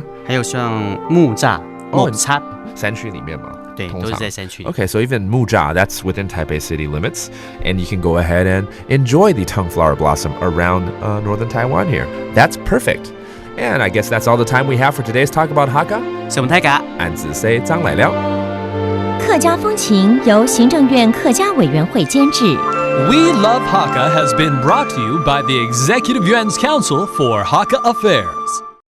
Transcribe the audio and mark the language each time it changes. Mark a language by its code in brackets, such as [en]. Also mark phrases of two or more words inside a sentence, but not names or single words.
[zh] 還有像木柵、山區裡面嘛。對，都是在山區。 [en] Okay, so even Muzha, that's within Taipei city limits, and you can go ahead and enjoy the Tongue Flower Blossom around northern Taiwan here. That's perfect. And I guess that's all the time we have for today's Talk About Hakka. [zh] 是我們大家俺自 say 張來了。客家風情由行政院客家委員會監製。 [en] We Love Hakka has been brought to you by the Executive Yuan's Council for Hakka Affairs.